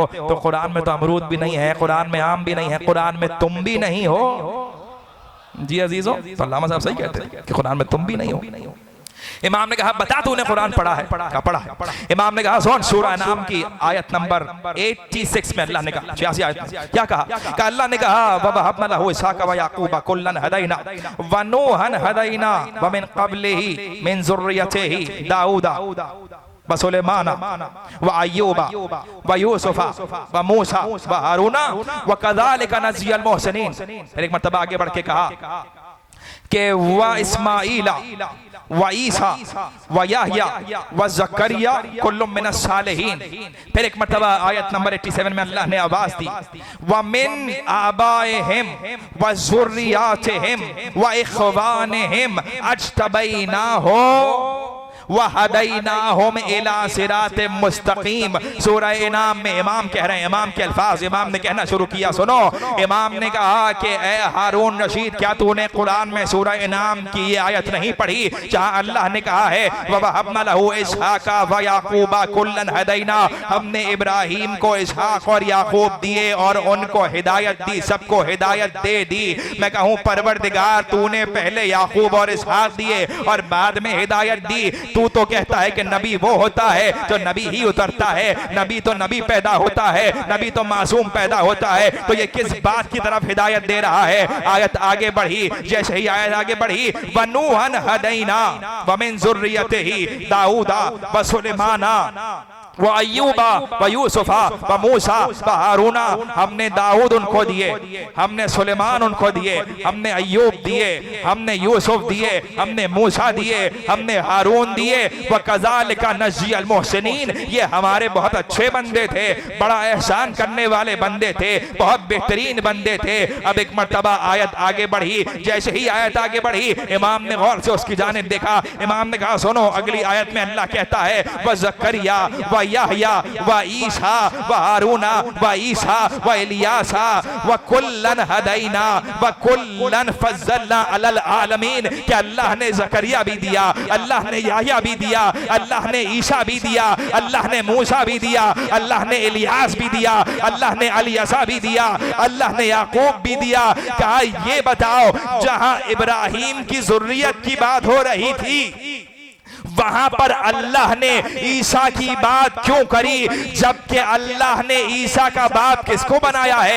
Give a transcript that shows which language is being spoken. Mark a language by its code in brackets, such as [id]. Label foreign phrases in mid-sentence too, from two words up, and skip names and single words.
[hi] तो कुरान में तो अमरूद भी नहीं है, कुरान में आम भी नहीं है, कुरान में तुम भी नहीं हो। जी अजीजों, तो अल्लामा साहब सही कहते हैं कि कुरान में तुम भी नहीं हो। इमाम ने कहा बता तूने कुरान पढ़ा है? क्या पढ़ा है? इमाम ने कहा सुन, सूरह नाम की आयत नंबर 86 में अल्लाह ने कहा, 86 आयत में क्या कहा? कि अल्लाह ने कहा [ar] ووهبنا له إسحاق ويعقوب كلا هدينا ونوحا هدينا ومن قبله من ذريته داوود وسليمان وأيوب ويوسف وموسى وهارون وكذلك نجزي المحسنين. [hi] फिर एक मर्तबा आगे बढ़ के कहा कि [ar] وإسماعيل وعيسى ويحيى وزكريا كلهم من الصالحين. [hi] फिर एक मर्तबा आयत नंबर 87 में अल्लाह ने आवाज दी [ar] ومن آبائهم وذرياتهم وإخوانهم اجتبيناهم وهديناهم إلى صراط مستقيم. [hi] सूरह इनाम में इमाम कह रहे हैं, इमाम के अल्फाज इमाम ने कहना शुरू किया। सुनो, इमाम ने कहा कि ए हारून रशीद, क्या तूने कुरान में सूरह इनाम की ये आयत नहीं पढ़ी जहां अल्लाह ने कहा है [ar] ووهبنا له إسحاق ويعقوب كلا هدينا, [hi] हमने इब्राहिम को इसहाक और याकूब दिए और उनको हिदायत दी, सबको हिदायत दे दी। मैं कहूँ परवरदिगार तूने पहले याकूब और इसहाक दिए और बाद में हिदायत दी। तू तो कहता है कि नबी वो होता है जो नबी ही उतरता है, नबी तो नबी पैदा होता है, नबी तो मासूम पैदा होता है, तो ये किस बात की तरफ हिदायत दे रहा है? आयत आगे बढ़ी, जैसे ही आयत आगे बढ़ी [ar] ونوحا هدينا ومن ذريته داوود وسليمان وأيوب ويوسف وموسى وهارون, [hi] हमने दाऊद उनको दिए, हमने सुलेमान उनको दिए, हमने अय्यूब दिए, हमने यूसुफ दिए, हमने मूसा दिए, हमने हारून दिए। [ar] وكذلك نجزي المحسنين, [hi] ये हमारे बहुत अच्छे बंदे थे, बड़ा एहसान करने वाले बंदे थे, बहुत बेहतरीन बंदे थे। अब एक मर्तबा आयत आगे बढ़ी, जैसे ही आयत आगे बढ़ी इमाम ने गौर से उसकी जानिब देखा। इमाम ने कहा सुनो, अगली आयत में अल्लाह कहता है [ar] وزكريا ويحيى وعيسى وهارون وعيسى وإلياس وكلا هدينا وكلا فضلنا على العالمين, [hi] कि अल्लाह ने ज़करिया भी दिया, अल्लाह ने याहया भी दिया, अल्लाह ने ईसा भी दिया, अल्लाह ने मूसा भी दिया, अल्लाह ने इलियास भी दिया, अल्लाह ने अलियसा भी दिया, अल्लाह ने याकूब भी दिया। कहा ये बताओ, जहां इब्राहिम की ज़ुर्रियत की बात हो रही थी वहां पर अल्लाह ने ईसा की बात क्यों करी, जबकि अल्लाह ने ईसा का बाप किसको बनाया है?